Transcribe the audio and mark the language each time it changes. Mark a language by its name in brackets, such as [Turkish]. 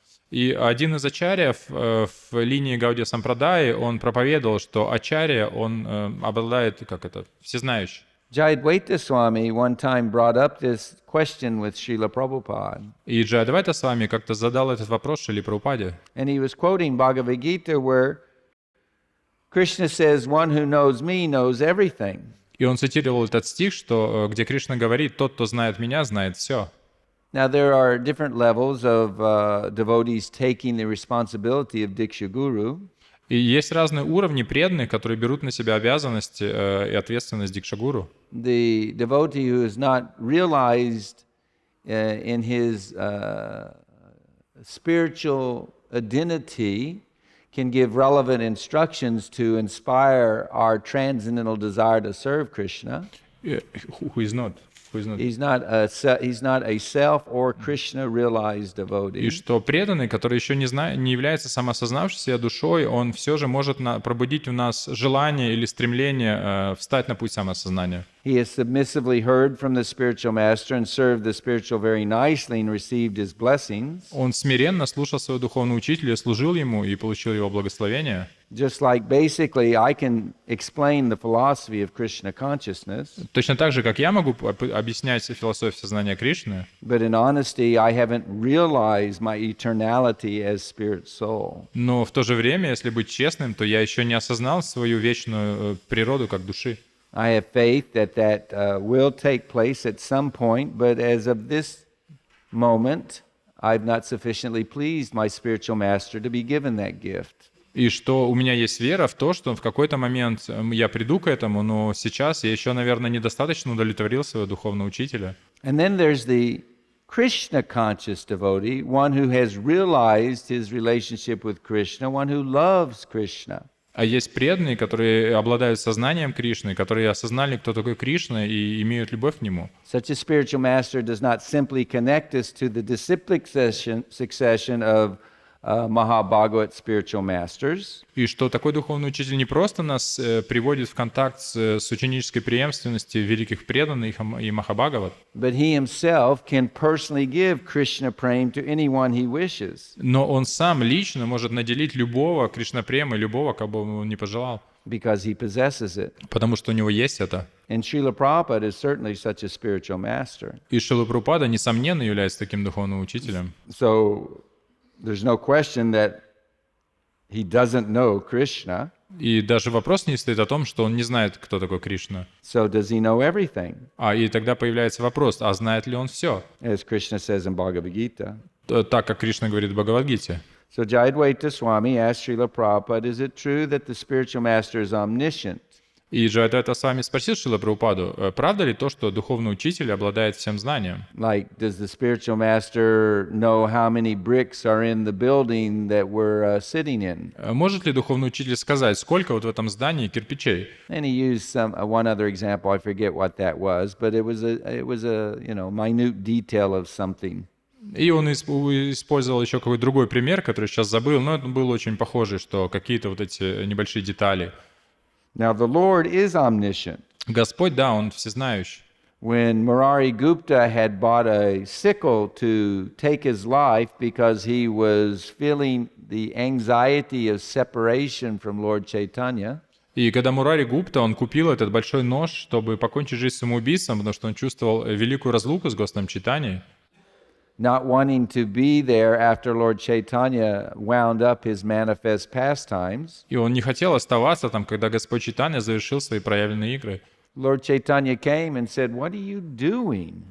[Russian] И один из ачарьев в линии Гаудия Сампрадаи, он проповедовал, что ачарья, он обладает, всезнающий. [English] Jayadvaita Swami one time brought up this question with Srila Prabhupada. [Russian] И Джайадвайта Свами как-то задал этот вопрос Шриле Прабхупаде. [English] And he was quoting Bhagavad Gita where Krishna says, one who knows me knows everything. [Russian] И он цитировал этот стих, где Кришна говорит, тот, кто знает меня, знает все. [English] Now there are different levels of devotees taking the responsibility of Diksha Guru. [Russian] И есть разные уровни преданных, которые берут на себя обязанности и ответственность дикшагуру. [English] The devotee who is not realized in his spiritual identity can give relevant instructions to inspire our transcendental desire to serve Krishna. Who is not? He's not a self or Krishna realized devotee. [Russian] И что преданный, который еще не является самосознавшейся душой, он все же может пробудить у нас желание или стремление встать на путь самосознания. [English] He has submissively heard from the spiritual master and served the spiritual very nicely and received his blessings. [Russian] Он смиренно слушал своего духовного учителя, служил ему и получил его благословение. [English] Just like basically I can explain the philosophy of Krishna consciousness. [Russian] Точно так же, как я могу объяснять философию сознания Кришны. [English] But in honesty, I haven't realized my eternality as spirit soul. [Russian] Но в то же время, если быть честным, то я еще не осознал свою вечную природу как души. [English] I have faith that will take place at some point, but as of this moment, I've not sufficiently pleased my spiritual master to be given that gift. [Russian] И что у меня есть вера в то, что в какой-то момент я приду к этому, но сейчас я еще, наверное, недостаточно удовлетворил своего духовного учителя. [English] And then there's the Krishna conscious devotee, one who has realized his relationship with Krishna, one who loves Krishna. [Russian] А есть преданные, которые обладают сознанием Кришны, которые осознали, кто такой Кришна, и имеют любовь к нему. [English] Such a spiritual master does not simply connect us to the disciplic succession of Mahabhagavat spiritual masters. [Russian] И что такой духовный учитель не просто нас приводит в контакт с ученической преемственностью великих преданных и Махабхагават, [English] But he himself can personally give Krishna prem to anyone he wishes. [Russian] Но он сам лично может наделить любого Кришна-премой, любого, кого бы он не пожелал. [English] Because he possesses it. [Russian] Потому что у него есть это. [English] And Srila Prabhupada is certainly such a spiritual master. [Russian] И Шрила Прабхупада, несомненно, является таким духовным учителем. [English] So there's no question that he doesn't know Krishna. [Russian] И даже вопрос не стоит о том, что он не знает, кто такой Кришна. [English] So does he know everything? [Russian] И тогда появляется вопрос, а знает ли он все? [English] As Krishna says in Bhagavad Gita. [Russian] Так, как Кришна говорит в Бхагават-гите. [English] So Jayadvaita Swami asked Srila Prabhupada, is it true that the spiritual master is omniscient? [Russian] И Джайадвайта с вами спросил Шрила Прабхупаду, правда ли то, что духовный учитель обладает всем знанием? [English] Like, does the spiritual master know how many bricks are in the building that we're sitting in? [Russian] Может ли духовный учитель сказать, сколько вот в этом здании кирпичей? [English] And he used one other example. I forget what that was, but it was a minute detail of something. [Russian] И он использовал еще какой-то другой пример, который сейчас забыл, но это было очень похоже, что какие-то вот эти небольшие детали. [English] Now the Lord is omniscient. [Russian] Господь, да, Он всезнающий. [English] When Murari Gupta had bought a sickle to take his life because he was feeling the anxiety of separation from Lord Chaitanya, [Russian] И когда Мурари Гупта, он купил этот большой нож, чтобы покончить жизнь самоубийством, потому что он чувствовал великую разлуку с Господом Чайтаньей, [English] not wanting to be there after Lord Chaitanya wound up his manifest pastimes, [Russian] и он не хотел оставаться там, когда Господь Чайтанья завершил свои проявленные игры. [English] Lord Chaitanya came and said, "What are you doing?"